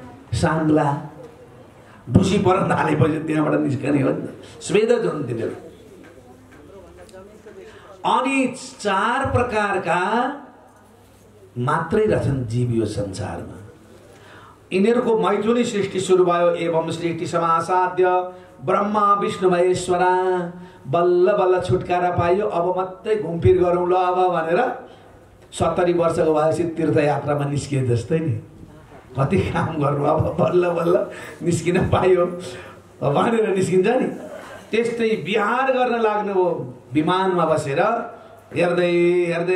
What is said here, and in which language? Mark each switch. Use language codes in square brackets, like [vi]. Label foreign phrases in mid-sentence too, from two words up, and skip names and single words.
[ne] साङ्ला ढुसी पर हालेपछि त्यहाँबाट निस्कने हो नि त। स्वेद जुन तिनीहरू। अनि 4 प्रकारका मात्रै रहेछन् जीव यो संसारमा। यिनीहरूको मैथुनी सृष्टि सुरु भयो। [sa] एवं सृष्टि समासाध्य ब्रह्मा विष्णु महेश्वरा। [ne] बल्ल बल्ल छुटकारा पाइयो। अब मात्रै घुमफिर गरौँ ल अब भनेर 70 वर्षको भएपछि तीर्थयात्रामा निस्किए जस्तै नि। कति काम गर्नु, अब बल्ल बल्ल निस्किन पाइयो भनेर निस्किन्छ नि। त्यस्तै बिहार गर्न लाग्नुभयो विमानमा बसेर, हेर्दै हेर्दै।